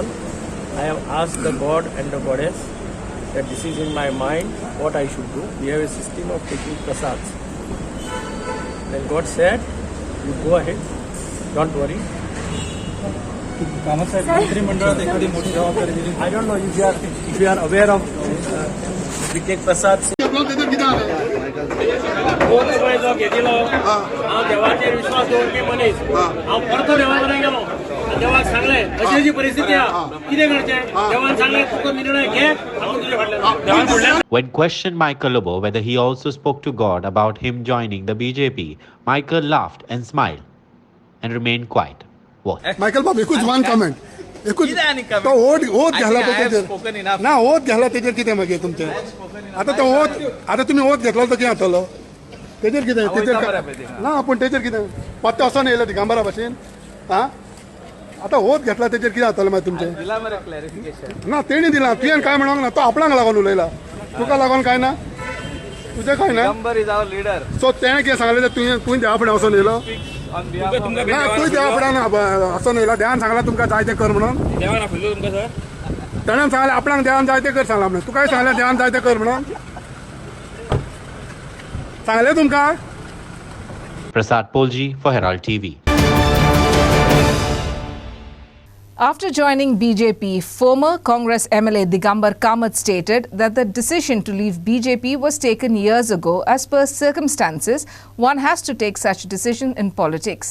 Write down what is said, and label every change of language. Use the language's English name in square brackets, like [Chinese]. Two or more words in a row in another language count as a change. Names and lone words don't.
[English] I have asked the God and the goddess that this is in my mind what I should do. We have a system of taking prasads. Then God said, you go ahead, don't worry. I don't know if you are aware of we take prasads. [Konkani] देवाचेर विश्वास दवरपी मनीस हांव परतो देवा कडेन गेलो देवाक सांगलें अशी अशी परिस्थिती आहा कितें करचें देवान सांगलें तुका निर्णय घे आपूण तुजे फाटल्यान. [English] When questioned Michael Lobo whether he also spoke to God about him joining the BJP, Michael laughed and smiled and remained quiet. What? Michael Bob, [Konkani] एकूच [English] one comment. [Konkani] एकूच तो ओथ घाला तेजेर ना ओथ घाला तेजेर कितें मागीर तुमचें आतां तो ओथ आतां तुमी ओथ घेतलो तो कितें जातलो तेजेर कितें तेजेर ना पूण तेजेर कितें पत्ते असो येयलो दिगांबरा भशेन आं आतां ओथ घेतला तेजेर कितें जातलें मागीर तुमचें ना तेणी दिला तुवें कांय म्हणोंक ना तो आपणाक लागून उलयला तुका लागून कांय ना तुजें कांय ना सो तेणें कितें सांगलें तुवें देवा फुडें वचून येयलो ना तुवें देवा फुड्यान वचून येयला देवान सांगलां तुमकां जाय तें कर म्हणून ताणें सांगलें आपणाक देवान जाय तें कर सांगलां म्हणून तुकाय सांगलें देवान जाय तें कर म्हणून सांगलें तुमकां. [English] Prasad Polji for Herald TV. After joining BJP, former Congress MLA Digambar Kamath stated that the decision to leave BJP was taken years ago. As per circumstances, one has to take such decision in politics.